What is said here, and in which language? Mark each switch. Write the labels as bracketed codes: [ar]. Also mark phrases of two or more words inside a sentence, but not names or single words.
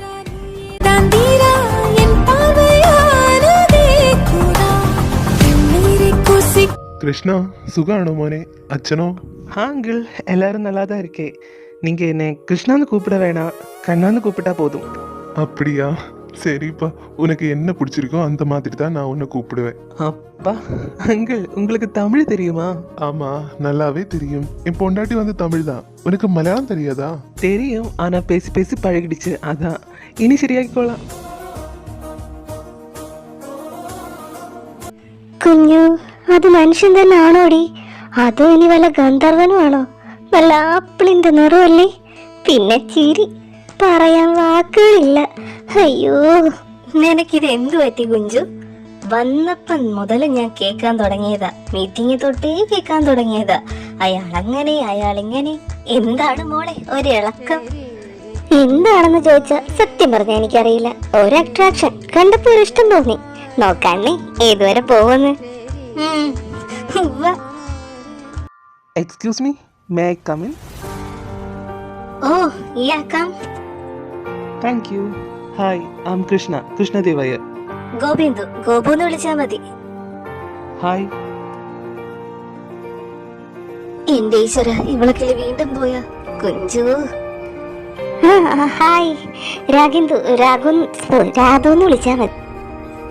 [ml] കൃഷ്ണ, സുഖാണോ മോനെ? അച്ഛനോ? [ta] ஆ அங்கிள், எல்லாரும் நல்லா தான் இருக்கே. நீங்கள் என்னை கிருஷ்ணான்னு கூப்பிட வேணாம், கண்ணான்னு கூப்பிட்டா போதும். அப்படியா? சரிப்பா, உனக்கு என்ன பிடிச்சிருக்கோ அந்த மாதிரி தான் நான் உன்னை கூப்பிடுவேன். அப்பா அங்கிள், உங்களுக்கு தமிழ் தெரியுமா? ஆமா, நல்லாவே தெரியும். என் பொண்டாட்டி வந்து தமிழ் தான். உனக்கு மலையாளம் தெரியாதா? தெரியும், ஆனால் பேசி பேசி பழகிடுச்சு, அதான். இனி சரியாக்கிக்கோலாம். [ml] കുഞ്ഞു, അത് മനുഷ്യൻ തന്നെ ആണോടി? അതോ ഇനി വല്ല ഗന്ധർവനുമാണോ? വല്ല ആപ്പിളിന്റെ നിറമല്ലേ? പിന്നെ ചിരി, പറയാൻ വാക്കുകളില്ല. അയ്യോ, നിനക്കിത് എന്തു പറ്റി കുഞ്ചു? വന്നപ്പം മുതൽ ഞാൻ കേൾക്കാൻ തുടങ്ങിയതാ, മീറ്റിംഗ് തൊട്ടേ കേൾക്കാൻ തുടങ്ങിയതാ. അയാളങ്ങനെ അയാളിങ്ങനെ. എന്താണ് മോളെ ഒരു ഇളക്കം? എന്താണെന്ന് ചോദിച്ചാ സത്യം പറഞ്ഞാൽ എനിക്കറിയില്ല. ഒരു അട്രാക്ഷൻ കണ്ടപ്പോ ഒരു ഇഷ്ടം തോന്നി. നോക്കാന്നേ ഏതുവരെ പോകുന്നു. [en] Excuse me, may I come in? Oh, yeah, come. Thank you. Hi, I'm Krishna, Krishna Devaya. [ml] ഗോപിന്ദു, ഗോപുന്ന് വിളിച്ചാ മതി. [en] Hi. [ml] എന്റെ ഈശ്വര, ഇവളൊക്കെ വീണ്ടും പോയാ? കുഞ്ചു. ഹായ്, രാഗിന്ദു, രാധുന്ന് വിളിച്ചാ മതി.